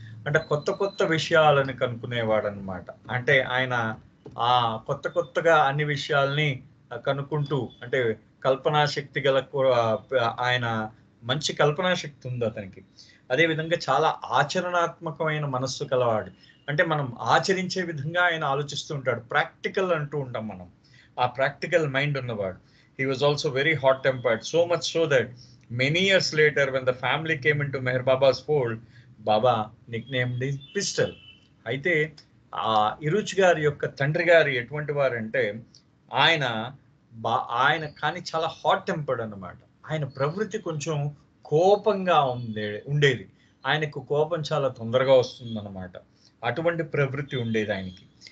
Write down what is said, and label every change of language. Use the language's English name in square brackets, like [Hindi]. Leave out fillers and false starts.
[Telugu] అంటే కొత్త విషయాలను కనుక్కునేవాడు అనమాట. అంటే ఆయన కొత్తగా అన్ని విషయాల్ని కనుక్కుంటూ, అంటే కల్పనా శక్తి గల ఆయన మంచి కల్పనా శక్తి ఉంది అతనికి. అదేవిధంగా చాలా ఆచరణాత్మకమైన మనస్సు కలవాడు. అంటే మనం ఆచరించే విధంగా ఆయన ఆలోచిస్తూ ఉంటాడు. ప్రాక్టికల్ అంటూ ఉంటాం మనం, ఆ ప్రాక్టికల్ మైండ్ ఉన్నవాడు. [English] He was also very hot tempered, so much so that many years later when the family came into Meher Baba's fold, Baba nicknamed him Pistol. [Telugu] అయితే ఇరుచ్ గారి యొక్క తండ్రి గారు ఎటువంటి వారంటే ఆయన కానీ చాలా హాట్ టెంపర్డ్ అన్నమాట. ఆయన ప్రవృత్తి కొంచెం కోపంగా ఉండేది. ఆయనకు కోపం చాలా తొందరగా వస్తుందన్నమాట. అటువంటి ప్రవృత్తి ఉండేది ఆయనకి.